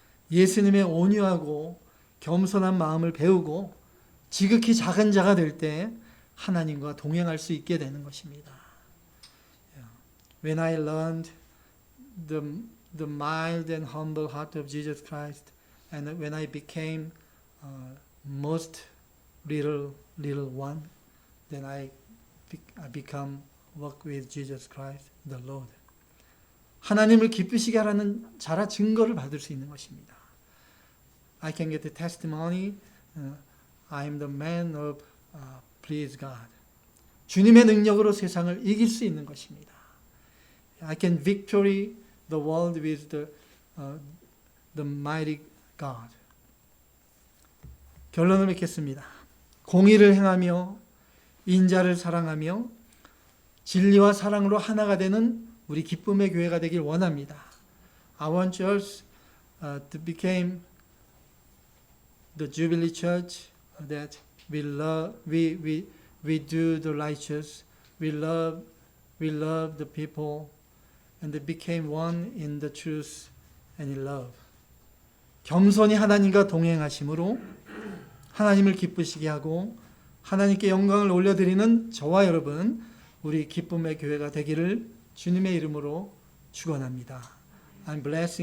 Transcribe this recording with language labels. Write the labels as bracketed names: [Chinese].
[Korean] 예수님의 온유하고 겸손한 마음을 배우고 지극히 작은 자가 될 때 하나님과 동행할 수 있게 되는 것입니다. [English] When I learned the mild and humble heart of Jesus Christ, and when I became most little one, then I become walk with Jesus Christ, the Lord. [Korean] 하나님을 기쁘시게 하라는 자라 증거를 받을 수 있는 것입니다. [English] I can get the testimony. I am the man of please God. [Korean] 주님의 능력으로 세상을 이길 수 있는 것입니다. [English] I can victory the world with the mighty God. [Korean] 결론을 맺겠습니다. 공의를 행하며 인자를 사랑하며 진리와 사랑으로 하나가 되는 우리 기쁨의 교회가 되길 원합니다. [English] I want church to become the Jubilee Church that we love, we do the righteous, we love the people, and they became one in the truth and in love. [Korean] 겸손히 하나님과 동행하심으로 하나님을 기쁘시게 하고 하나님께 영광을 올려드리는 저와 여러분, 우리 기쁨의 교회가 되기를 주님의 이름으로 축원합니다. [English] I'm blessing